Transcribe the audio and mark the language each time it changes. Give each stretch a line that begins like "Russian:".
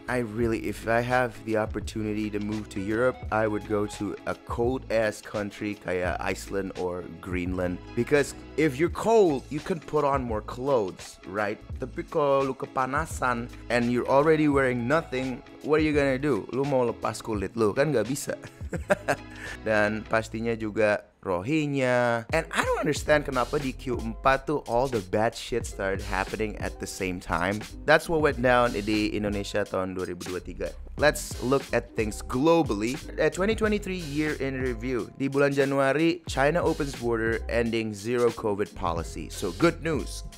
English: I really, if I have the opportunity to move to Europe, I would go to a cold ass country kayak Iceland or Greenland, because if you're cold, you can put on more clothes, right?
Indonesian: Tapi kalau lu kepanasan
English: and you're already wearing nothing, what are you gonna do?
Indonesian: Lu mau lepas kulit lu kan nggak bisa. Dan pastinya juga Rohingya.
English: And I don't understand
Indonesian: kenapa di Q4 tuh
English: all the bad shit started happening at the same time. That's what went down
Indonesian: di Indonesia tahun 2023.
English: Let's look at things globally. At 2023 year in review.
Indonesian: Di bulan Januari,
English: China opens border ending zero COVID policy. So good news.